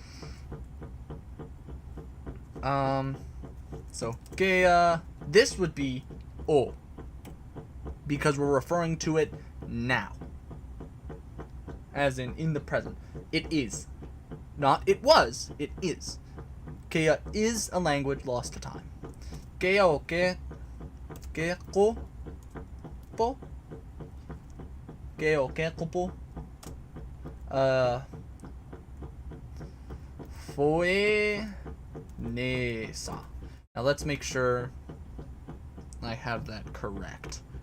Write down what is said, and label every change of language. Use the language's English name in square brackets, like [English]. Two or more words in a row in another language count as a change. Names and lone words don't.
[English] So Kea, this would be O, because we're referring to it now, as in the present. It is, not it was. It is. Kea is a language lost to time. Kea o ke ko po. Kea o ke ko po. Foe ne sa. Now let's make sure I have that correct.